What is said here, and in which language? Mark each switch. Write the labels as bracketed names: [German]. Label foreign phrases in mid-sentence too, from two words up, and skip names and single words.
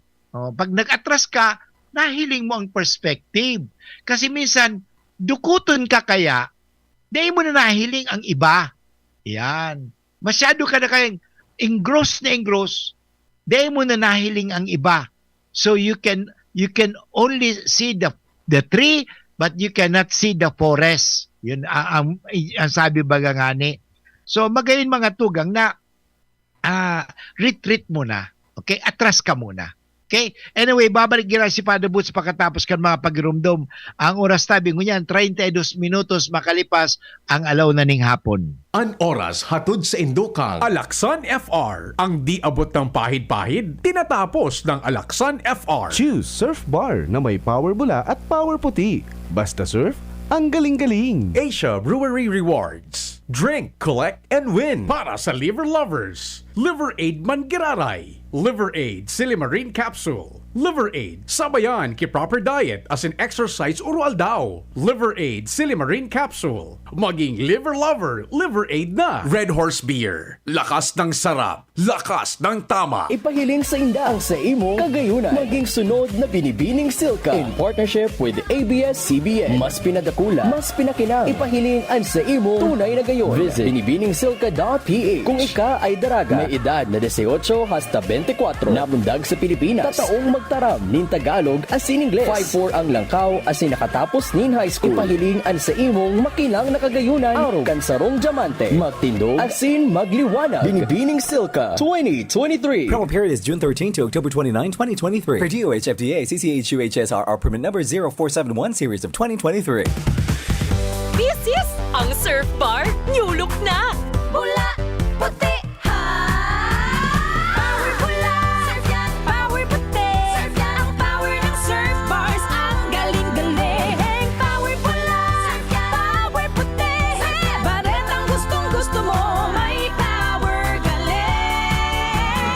[Bikol] Pag nag-atras ka, nahiling mo ang perspective. Kasi minsan, dukuton ka kaya, di mo na nahiling ang iba. Yan. Masyado ka na kayang engross, di mo na nahiling ang iba. [English] So you can only see the tree, but you cannot see the forest. [Bikol] Yun ang sabi baga nga ni. So magayon mga tugang na retreat muna. Okay? Atras ka muna. Okay? Anyway, babalik gira si Father Boots pagkatapos kan mga pagirumdom. Ang oras tabi ngunyan, 32 minutos makalipas ang alaw na ning hapon. An oras hatod sa Indukang. Alaksan FR, [Filipino] ang di abot ng pahid-pahid, tinatapos ng Alaksan FR. Choose Surf Bar na may power bula at power puti. Basta surf, ang galing-galing. [English] Asia Brewery Rewards. Drink, collect, and win. [Bikol] Para sa [English] liver lovers, [Bikol] Liver Aid Mangiraray, Liver Aid Silimarine Capsule, Liver Aid Sabayan ki [English] Proper Diet [Bikol] as in exercise urual daw, Liver Aid Silimarine Capsule. [Filipino] Maging [English] liver lover, [Filipino] Liver Aid na. Red Horse Beer, lakas ng sarap, lakas ng tama. [Bikol] Ipahiling sa inda ang sa imong kagayunan. [Filipino] Maging sunod na Binibining Silka [English] in partnership with [Filipino] ABS-CBN. [Bikol] Mas pinadakula, mas pinakinang. Ipahiling ang sa imong tunay na gayon. [English] Visit binibiningsilka.ph. [Bikol] Kung ika ay daraga, may edad na 18 hasta 24, namundag sa Pilipinas, tataong magtaram nin Tagalog asin Ingles, 5'4" ang langkaw asin nakatapos nin [English] high school. [Bikol] Ipahiling ang sa imong makilang na kagayunan, araw kansarong diamante, magtindog asin magliwanag. Binibining Silka 2023. [English] Promo period is June 13 to October 29, 2023. Per DOH FDA CCH-UHSRR permit number 0471 series of 2023. This is [Filipino] ang Surf Bar New Look na. Pula, puti, power pula, surf yan, power puti, surf yan, ang power ng surf bars, ang galing-galing. Power pula, surf yan, power puti, surf yan, baret ang gustong-gusto mo, may power galing.